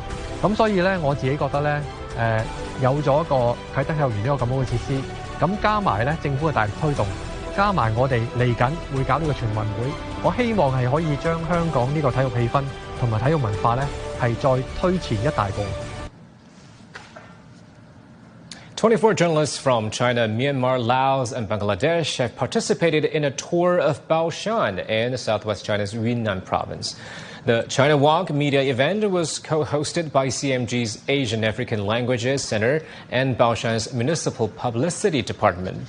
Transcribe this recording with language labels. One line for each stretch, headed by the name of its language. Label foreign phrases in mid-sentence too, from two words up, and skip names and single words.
Cantonese: 咁所以咧，我自己覺得咧，有咗一個啟德體育園呢個咁好嘅設施，咁加埋咧政府嘅大力推動，加埋我哋嚟緊會搞呢個全運會，我希望係可以將香港呢個體育氣氛同埋體育文化咧係再推前一大步。
English: 24 journalists from China, Myanmar, Laos, and Bangladesh have participated in a tour of Baoshan in southwest China's Yunnan province. The China Walk media event was co-hosted by CMG's Asian African Languages Center and Baoshan's Municipal Publicity Department.